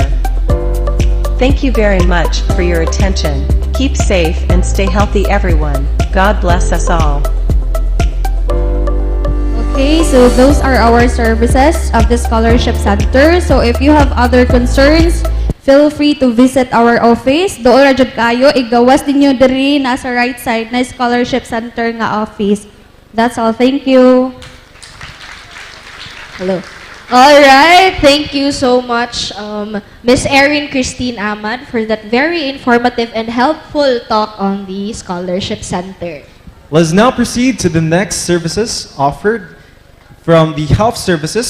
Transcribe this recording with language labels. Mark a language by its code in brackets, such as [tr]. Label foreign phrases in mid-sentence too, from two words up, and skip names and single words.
[en] Thank you very much for your attention. Keep safe and stay healthy, everyone. God bless us all. Okay, so those are our services of the Scholarship Center. So if you have other concerns, feel free to visit our office. [ceb] Doon ra jud kayo, igawas ninyo diri nasa [en] right side [ceb] na Scholarship Center nga office. [en] That's all. Thank you. Hello. All right, thank you so much, Miss Erin Christine Ahmad, for that very informative and helpful talk on the Scholarship Center. Let's now proceed to the next services offered from the Health Services.